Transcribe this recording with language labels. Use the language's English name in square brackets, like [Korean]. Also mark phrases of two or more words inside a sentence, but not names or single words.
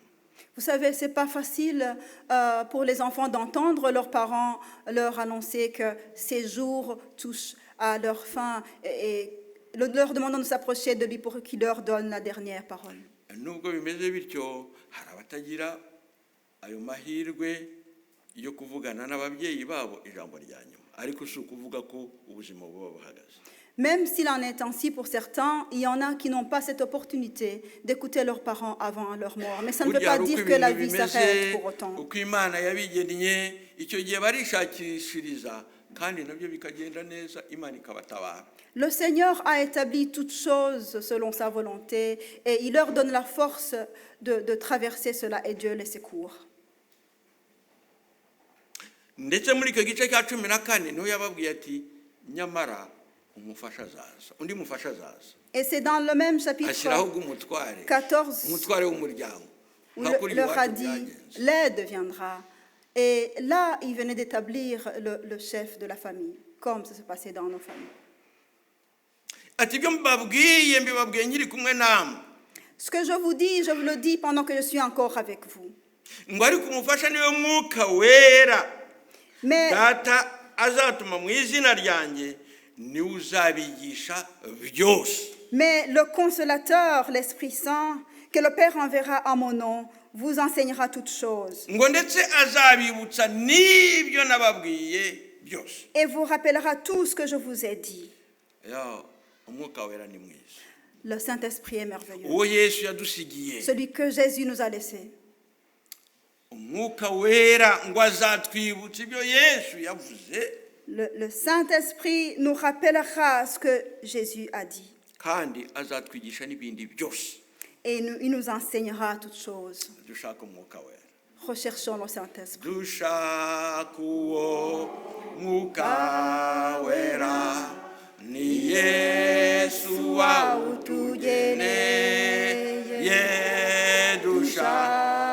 [French] Vous savez, ce n'est pas facile pour les enfants d'entendre leurs parents leur annoncer que ces jours touchent à leur fin et leur demandant de s'approcher de lui pour qu'il leur donne la dernière parole. [Kinyarwanda] Nubwo bimeze bityo, hari abatagira ayo mahirwe yo kuvugana n'ababyeyi babo ijambo rya nyuma, ariko si ukuvuga ko ubuzima buba buhagaze. [French] Même s'il en est ainsi pour certains, il y en a qui n'ont pas cette opportunité d'écouter leurs parents avant leur mort. Mais ça ne veut pas dire que la vie s'arrête pour autant. [Kinyarwanda] Uko Imana yabigennye, icyo gihe barishakishiriza kandi nabyo bikagenda neza, Imana ikabatabara. [French] Le Seigneur a établi toutes choses selon sa volonté et il leur donne la force de traverser cela et Dieu les secourt. [Kinyarwanda] Ndetse muri icyo gice cya 14 niho yababwiye ati nyamara umufasha azaza, undi mufasha azaza. [French] Et c'est dans le même chapitre [Kinyarwanda] Ashyiraho bw'umutware, 14 umutware w'umuryango. [French] où il leur a dit l'aide viendra. Et là, il venait d'établir le chef de la famille, comme ça se passait dans nos familles. [Kinyarwanda] Ati ibyo mbabwiye mbibabwiye nkiri kumwe namwe. [French] Ce que je vous le dis pendant que je suis encore avec vous. [Kinyarwanda] Ngo ariko umufasha niwe mwuka wera. [French] Mais [Kinyarwanda] Data azatuma mu izina ryanjye niwe uzabigisha byose. [French] Mais le consolateur, l'Esprit Saint, que le Père enverra en mon nom, vous enseignera toutes choses. [Kinyarwanda] Ngo ndetse azabibutsa n'ibyo nababwiye byose. [French] Et vous rappellera tout ce que je vous ai dit. [Kinyarwanda] Umwuka wera ni mwiza. [French] Le Saint-Esprit est merveilleux. [Kinyarwanda] Uwo Yesu yadusigiye. [French] Celui que Jésus nous a laissé. [Kinyarwanda] Umwuka wera ngo azatwibutsa ibyo Yesu yavuze. [French] Le Saint-Esprit nous rappellera ce que Jésus a dit. [Kinyarwanda] Kandi azatwigisha n'ibindi byose. [French] Et il nous enseignera toutes choses. [Kinyarwanda] Dushaka umwuka wera. [French] Recherchons le Saint-Esprit. [Kinyarwanda] Dushaka uwo mwuka wera ni Yesu wawutugeneye. Dushaka